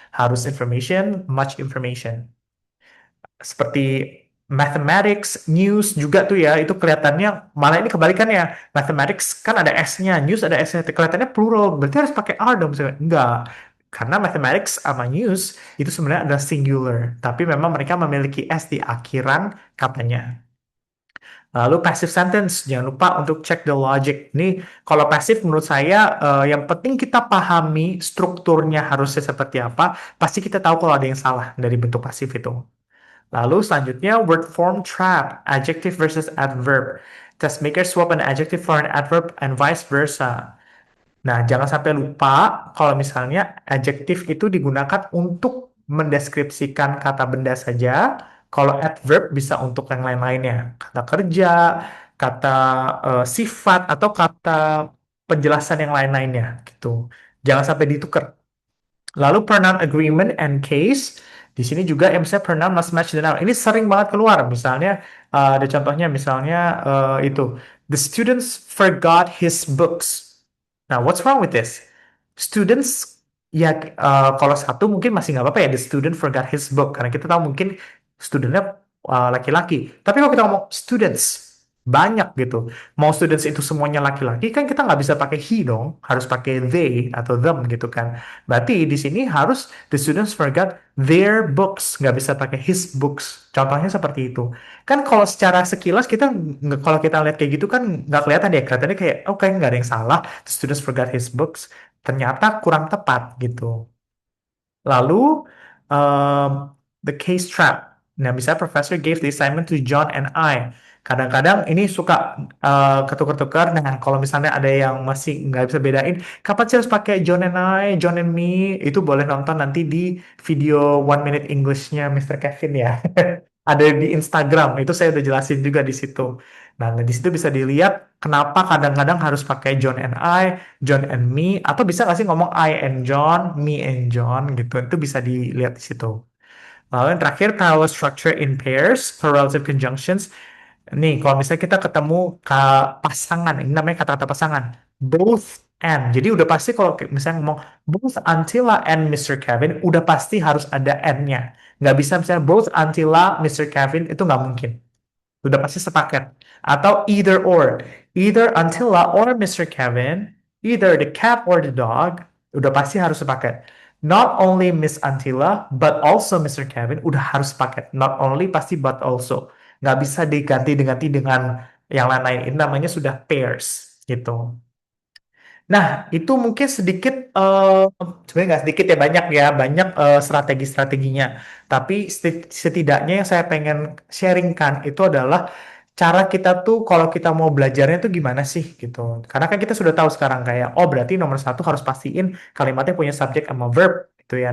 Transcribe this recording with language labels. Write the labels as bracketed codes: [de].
[id] Harus [en] information, much information. [id] Seperti mathematics, news juga tuh ya, itu kelihatannya malah ini kebalikannya. Mathematics kan ada S-nya, news ada S-nya, kelihatannya plural, berarti harus pakai R dong misalnya. Enggak. Karena mathematics sama news itu sebenarnya adalah singular, tapi memang mereka memiliki S di akhiran katanya. Lalu passive sentence, jangan lupa untuk [en] check the logic. [id] Ini kalau passive menurut saya yang penting kita pahami strukturnya harusnya seperti apa, pasti kita tahu kalau ada yang salah dari bentuk pasif itu. Lalu selanjutnya [en] word form trap, adjective versus adverb. Test maker swap an adjective for an adverb and vice versa. [id] Nah, jangan sampai lupa kalau misalnya adjective itu digunakan untuk mendeskripsikan kata benda saja. Kalau adverb bisa untuk yang lain-lainnya. Kata kerja, kata sifat, atau kata penjelasan yang lain-lainnya. Gitu. Jangan sampai ditukar. Lalu [en] pronoun agreement and case. [id] Di sini juga yang misalnya [en] pronoun must match the noun. [id] Ini sering banget keluar. Misalnya ada contohnya misalnya itu [en] the students forgot his books. Nah, what's wrong with this? [id] Students ya kalau satu mungkin masih nggak apa-apa ya [en] the student forgot his book [id] karena kita tahu mungkin studentnya laki-laki. Tapi kalau kita ngomong students banyak gitu. Mau students itu semuanya laki-laki kan kita nggak bisa pakai he dong, harus pakai they atau them gitu kan. Berarti di sini harus [en] the students forgot their books, [id] nggak bisa pakai [en] his books. [id] Contohnya seperti itu. Kan kalau secara sekilas kita kalau kita lihat kayak gitu kan nggak kelihatan ya, kelihatannya kayak oke nggak ada yang salah. [en] The students forgot his books. [id] Ternyata kurang tepat gitu. Lalu [en] the case trap. [id] Nah, misalnya [en] professor gave the assignment to John and I. [id] Kadang-kadang ini suka ketukar-tukar. Nah, kalau misalnya ada yang masih nggak bisa bedain, kapan sih harus pakai [en] John and I, John and me? [id] Itu boleh nonton nanti di video One Minute English-nya Mr. Kevin ya. Ada di Instagram, itu saya udah jelasin juga di situ. Nah, di situ bisa dilihat kenapa kadang-kadang harus pakai [en] John and I, John and me, [id] atau bisa nggak sih ngomong [en] I and John, me and John [id] gitu. Itu bisa dilihat di situ. Lalu yang terakhir, [en] parallel structure in pairs, correlative conjunctions. [id] Nih, kalau misalnya kita ketemu pasangan, ini namanya kata-kata pasangan. [en] Both and. [id] Jadi udah pasti kalau misalnya ngomong both Antilla and Mr. Kevin, udah pasti harus ada and-nya. Nggak bisa misalnya both Antilla, Mr. Kevin, itu nggak mungkin. Udah pasti sepaket. Atau [en] either or. Either Antilla or Mr. Kevin, either the cat or the dog, [id] udah pasti harus sepaket. [en] Not only Miss Antilla, but also Mr. [id] Kevin, udah harus sepaket. [en] Not only [id] pasti, [en] but also. [id] Nggak bisa diganti dengan yang lain-lain. Ini namanya sudah pairs, gitu. Nah, itu mungkin sedikit, sebenarnya nggak sedikit ya, banyak strategi-strateginya. Tapi setidaknya yang saya pengen sharingkan itu adalah cara kita tuh kalau kita mau belajarnya tuh gimana sih gitu. Karena kan kita sudah tahu sekarang kayak, oh berarti nomor satu harus pastiin kalimatnya punya subjek sama verb. Itu ya.